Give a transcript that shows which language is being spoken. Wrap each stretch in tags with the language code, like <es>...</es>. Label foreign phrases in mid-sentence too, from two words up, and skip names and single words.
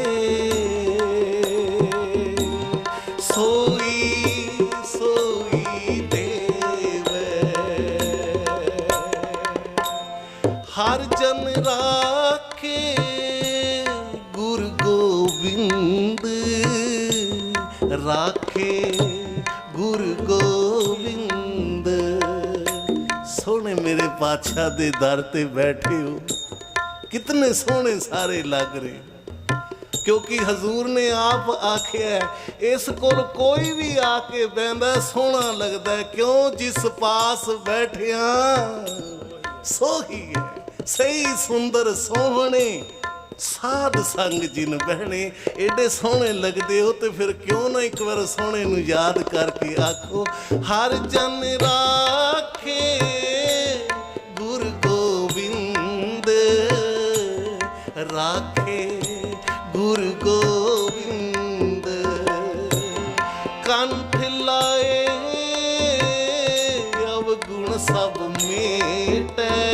<pa>ਸੋਈ ਸੋਈ ਦੇਵ ਹਰ ਜਨ ਰਾਖੇ ਗੁਰੂ ਗੋਵਿੰਦ ਰਾਖੇ ਗੁਰੂ ਗੋਵਿੰਦ ਸੋਨੇ ਮੇਰੇ ਪਾਤਸ਼ਾਹ ਦੇ ਦਰ ਤੇ ਬੈਠੇ ਹੋ ਕਿਤਨੇ ਸੋਨੇ ਸਾਰੇ ਲਗ ਰਹੇ ਕਿਉਂਕਿ ਹਜ਼ੂਰ ਨੇ ਆਪ ਆਖਿਆ ਇਸ ਕੋਲ ਕੋਈ ਭੀ ਆਕੇ ਬਹੰਦਾ ਸੋਹਣਾ ਲਗਦਾ ਹੈ ਕਿਉਂ ਜਿਸ ਪਾਸ ਬੈਠਿਆ ਸੋਹੀ ਹੈ ਸਹੀ ਸੁੰਦਰ ਸੋਹਣੇ ਸਾਧ ਸੰਗ ਜਿਨ ਬਹਣੇ ਏਡੇ ਸੋਹਣੇ ਲਗਦੇ ਹੋ ਤੋ ਫਿਰ ਕਿਉਂ ਨਾ ਇਕ ਬਾਰ ਸੋਹਣੇ ਨੂ ਯਾਦ ਕਰਕੇ ਆਖੋ ਹਰ ਜਨ ਰਾਖੇ ਗੁਰੂ ਗੋਵਿੰਦ ਰਾਖੇ ਗੁਰੂ ਗੋਵਿੰਦ ਕੰਠ ਲਾਏ ਅਵਗੁਣ ਸਬ ਮੇਟੇ</pa>